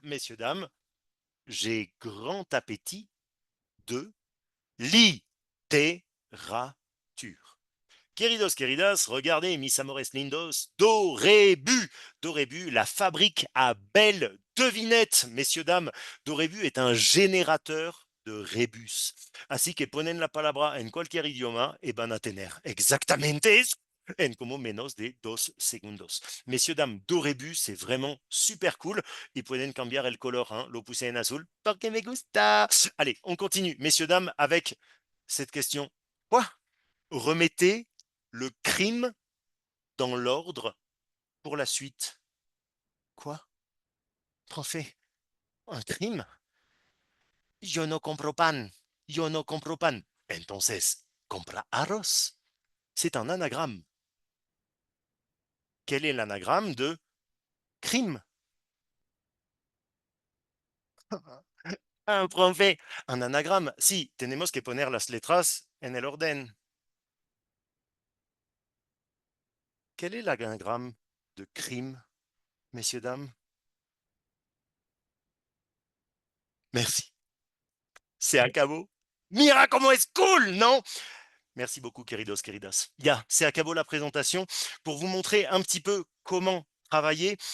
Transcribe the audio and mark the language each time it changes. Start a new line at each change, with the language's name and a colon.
French: Messieurs, dames, j'ai grand appétit de littérature.
Spanish: Queridos, queridas, regardez, mis amores lindos, Dorébu.
French: Dorébu, la fabrique à belles devinettes, messieurs, dames. Dorébu est un générateur de rébus.
Spanish: Así que ponen la palabra en cualquier idioma et van a tener exactamente eso en como menos de 2 segundos.
French: Messieurs, dames, Dorébu, c'est vraiment super cool.
Spanish: Y pueden cambiar el color, hein, lo puse en azul, porque me gusta.
French: Allez, on continue, messieurs, dames, avec cette question. Quoi? Remettez le crime dans l'ordre pour la suite. Quoi? Profe, un crime?
Spanish: Yo no compro pan. Yo no compro pan. Entonces, compra arroz.
French: C'est un anagramme. Quel est l'anagramme de crime? Un profe, un anagramme.
Spanish: Si, tenemos que poner las letras en el orden.
French: Quel est l'anagramme de crime, messieurs, dames?
Spanish: Merci. C'est acabó. Mira como es cool, non?
French: Merci beaucoup,
Spanish: queridos, queridas. Ya, se acabó
French: la présentation pour vous montrer un petit peu comment travailler.